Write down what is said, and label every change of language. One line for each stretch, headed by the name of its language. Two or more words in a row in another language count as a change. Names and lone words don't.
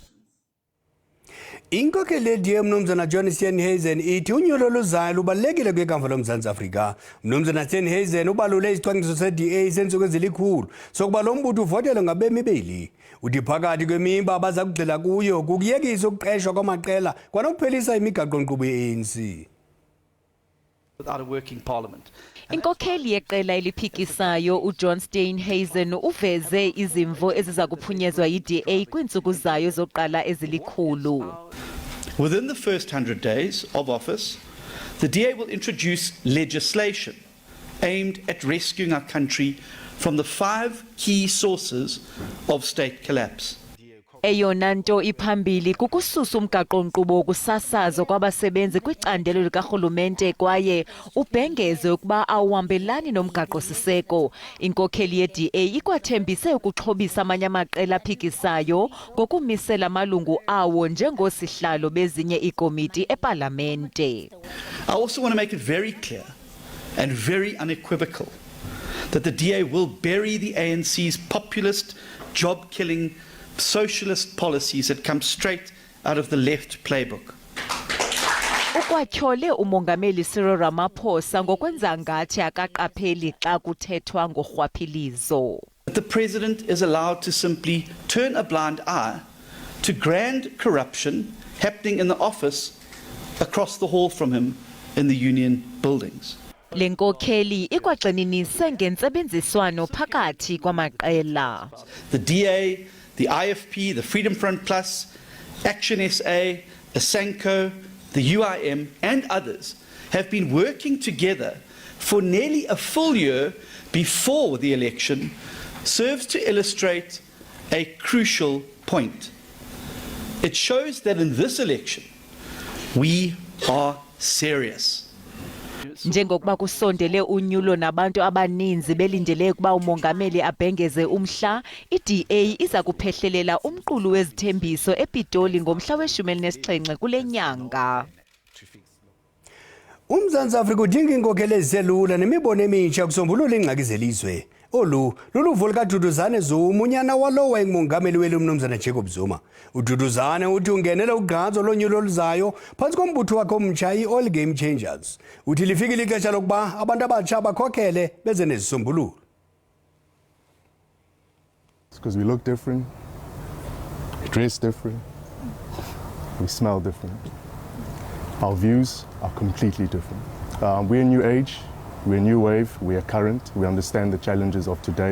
Xhosa: Inkokeli ye-DA Mnumzana John Steenhuisen ithi unyulo luzayo lubalulekile kwikamva loMzantsi Afrika. Mnumzana Steenhuisen ubalule isicwangciso se-DA sentsuku ezilikhulu sokuba lo mbutho uvotelwe ngabemi beli. Uthi phakathi kwemiba abaza kugxila kuyo kukuyekisa ukuqeshwa kwamaqela kwanokuphelisa imigaqo-nkqubo ye-ANC.
English: Without a working parliament.
Xhosa: Inkokeli yeqela eliphikisayo uJohn Steenhuisen uveze izimvo eziza kuphunyezwa yi-DA kwiintsuku zayo zoqala ezilikhulu.
English: Within the first 100 days of office, the DA will introduce legislation aimed at rescuing our country from the 5 key sources of state collapse.
Xhosa: Eyona nto iphambili kukususa umgaqo-nkqubo wokusasazo kwabasebenzi kwicandelo likarhulumente kwaye ubhengeze ukuba awuhambelani nomgaqo-siseko. Inkokheli ye-DA ikwathembise ukuxhobisa amanye amaqela aphikisayo ngokumisela amalungu awo njengosihlalo bezinye iikomiti epalamente.
English: I also want to make it very clear and very unequivocal that the DA will bury the ANC's populist, job-killing, socialist policies that come straight out of the left playbook.
Xhosa: Ukwatyhole umongameli Cyril Ramaphosa ngokwenza ngathi akaqapheli xa kuthethwa ngorhwaphilizo.
English: The president is allowed to simply turn a blind eye to grand corruption happening in the office across the hall from him in the union buildings.
Xhosa: Lenkokheli ikwagxininise ngentsebenziswano phakathi kwamaqela.
English: The DA, the IFP, the Freedom Front Plus, Action SA, Asanko, the UIM and others have been working together for nearly a full year before the election serves to illustrate a crucial point. It shows that in this election we are serious.
Xhosa: Njengokuba kusondele unyulo nabantu abaninzi belindele ukuba umongameli abhengeze umhla, i-DA iza kuphehlelela umqulu wezithembiso ePitoli ngomhla we-17 kule nyanga. UMzantsi Afrika udinga iinkokheli eziselula nemibono emitsha kusombulula iingxaki zelizwe. Olu luluvo lukaDuduzane Zuma, unyana walowa engumongameli weli uMnumzana Jacob Zuma. UDuduzane uthi ungenela ugqatso lonyulo oluzayo phantsi kombutho wakhe omtsha i-All Game Changers. Uthi lifikile ixesha lokuba abantu abatsha bakhokhele beze nezisombululo.
English: Because we look different, we dress different, we smell different. Our views are completely different. We're a new age. We're a new wave, we are current, we understand the challenges of today.